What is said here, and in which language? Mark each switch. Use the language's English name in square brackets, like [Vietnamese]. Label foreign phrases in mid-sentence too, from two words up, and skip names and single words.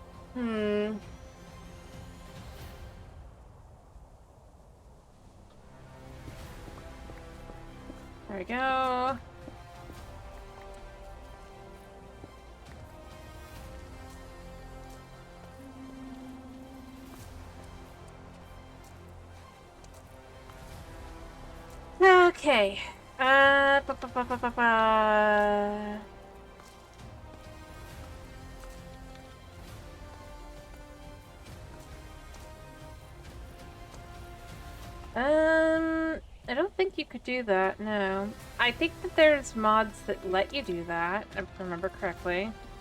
[English] Hmm. There we go. Okay. Ba, ba, ba, ba, ba, ba. I don't think you could do that, no. I think that there's mods that let you do that, if I remember correctly.